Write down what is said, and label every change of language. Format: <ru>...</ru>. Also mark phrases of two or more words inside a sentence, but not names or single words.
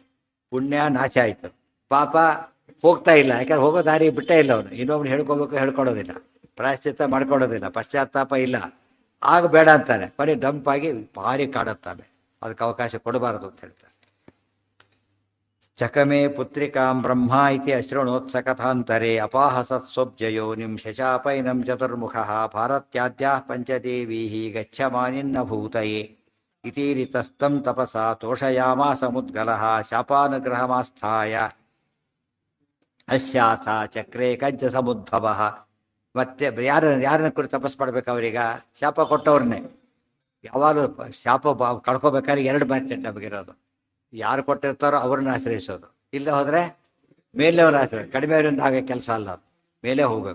<kn>ಪುಣ್ಯ ನಾಶ ಆಯಿತು, ಪಾಪ ಹೋಗ್ತಾ ಇಲ್ಲ. ಯಾಕಂದ್ರೆ ಹೋಗೋ ದಾರಿ ಬಿಟ್ಟೇ ಇಲ್ಲ ಅವನು. ಇನ್ನೊಬ್ರು ಹೇಳ್ಕೋಬೇಕು, ಹೇಳ್ಕೊಡೋದಿಲ್ಲ, ಪ್ರಾಯಶ್ಚಿತ್ತ ಮಾಡ್ಕೊಡೋದಿಲ್ಲ, ಪಶ್ಚಾತ್ತಾಪ ಇಲ್ಲ. ಆಗ ಬೇಡ ಅಂತಾನೆ, ಬರೀ ಡಂಪಾಗಿ ಭಾರಿ ಕಾಡುತ್ತಾನೆ. ಅದಕ್ಕೆ ಅವಕಾಶ ಕೊಡಬಾರದು ಅಂತ ಹೇಳ್ತಾರೆ.</kn> <sa>ಚಕಮೇ ಪುತ್ರಿಕಾಂ ಬ್ರಹ್ಮ ಇತಿ ಅಶ್ರಣೋತ್ಸಕಥಾಂತರೆ ಅಪಾಹಸತ್ ಸ್ವಬ್ಜಯೋನಿಂ ಶಶಾಪೈನಂ ಚತುರ್ಮುಖ ಭಾರತ್ಯಾದ್ಯ ಪಂಚದೇವೀ ಗಚ್ಚಮಾನಿನ್ನ ಭೂತಯೇ ಇತೀರಿತಸ್ತಂ ತಪಸ ತೋಷಯಾಮಾಸ ಮುದ್ಗಲಃ ಶಾಪಾನುಗ್ರಹಮಾಸ್ಥಾಯ ಅಶ್ಯಾಥ ಚಕ್ರೇ ಕಜ್ಜ ಸಮುದ್ಭವ.</sa> <kn>ಮತ್ತೆ ಯಾರನ್ನ ಕುರಿತು ತಪಸ್ ಮಾಡ್ಬೇಕು? ಅವರೀಗ ಶಾಪ ಕೊಟ್ಟವ್ರನ್ನೇ. ಯಾವಾಗಲೂ ಶಾಪ ಕಳ್ಕೊಬೇಕಾದ್ರೆ ಎರಡು ಮಾತು ನಮಗಿರೋದು. ಯಾರು ಕೊಟ್ಟಿರ್ತಾರೋ ಅವ್ರನ್ನ ಆಶ್ರಯಿಸೋದು, ಇಲ್ಲ ಹೋದರೆ ಮೇಲೆ ಅವ್ರನ್ನ ಆಶ್ರಯ. ಕಡಿಮೆ ಅವರಿಂದ ಹಾಗೆ ಕೆಲಸ ಅಲ್ಲ, ಅದು ಮೇಲೆ ಹೋಗ್ಬೇಕು.</kn>